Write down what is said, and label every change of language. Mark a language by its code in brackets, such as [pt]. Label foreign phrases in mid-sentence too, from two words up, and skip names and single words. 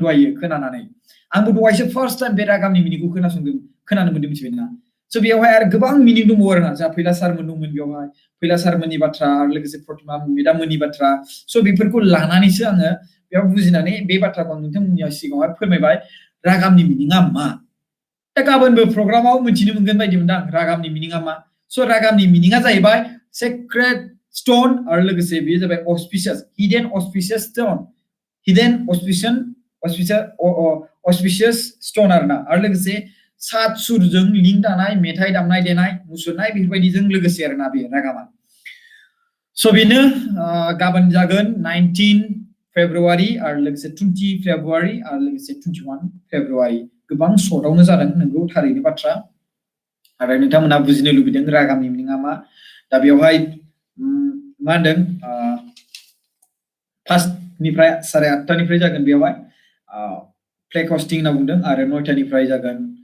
[brx] दहायो खोनानानै आंबो दहायसो [en] first time [brx] बे रागामनि मिनिंखौ खोनानो मोन्दों मिथिबायना स' बेयावहाय आरो गोबां मिनिं दंबावो आरोना जा फैला सारमोन दंमोन बेयावहाय फैला सारमोननि बाथ्रा आरो लोगोसे प्रतिमा मेदाममोननि बाथ्रा स' बेफोरखौ लानानैसो आङो बेयाव बुजिनानै बे बाथ्राखौ आं नोंथांमोननि सिगाङावहाय फोरमायबाय रागामनि मिनिङा मा दा गाबोनबो प्रग्रामाव मिथिनो मोनगोन बायदि मोनदां रागामनि मिनिङा मा स' रागामनि मिनिङा जाहैबाय [en] secret stone [brx] आरो लोगोसे बेयो जाबाय [en] auspicious hidden auspicious stone auspicious stone [brx] आरोना आरो लोगोसे सात सुरजों लिंक दानाय मेथाइ दामनाय देनाय मुसुरनाय बेफोरबायदिजों लोगोसे आरोना बे रागामा स' बेनो गाबोन जागोन 19 फेब्रुवारि आरो लोगोसे 20 फेब्रुवारि आरो लोगोसे 21 फेब्रुवारि गोबां सर्टआवनो जादों नोंगौ थारैनो बाथ्रा आरो नोंथांमोना बुजिनो लुबैदों रागामनि मिनिङा मा दा बेवहाय मा होनदों फार्स्टनिफ्राय 8:30 जागोन बेवहाय [en] play casting [brx] होनना बुंदों आरो 9टानिफ्राय जागोन